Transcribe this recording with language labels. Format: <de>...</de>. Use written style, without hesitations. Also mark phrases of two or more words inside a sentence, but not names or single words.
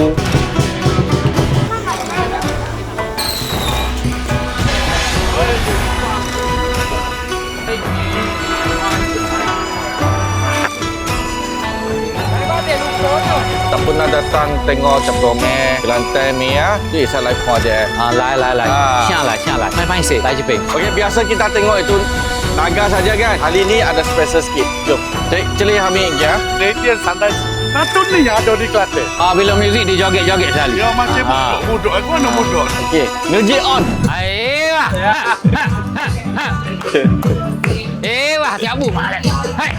<ms>Tak pernah datang tengok Caprome Kelantan ni ya. Jadi saya live call dia.</ms> <zh>来，下来，慢慢些，来这边。</zh> <ms>Okey, biasa kita tengok itu naga saja kan. Kali ni ada special sikit. Jom. Celi kami ya. Latihan santai. Satu ni yang ada di Kelantan. Bila muzik dia joget-joget selalu. Dia macam muduk. Aku mana muduk? Okey,</ms> <en>music on.</en> <ms>Aiyah. Wah, tiap bu. Hai.</ms>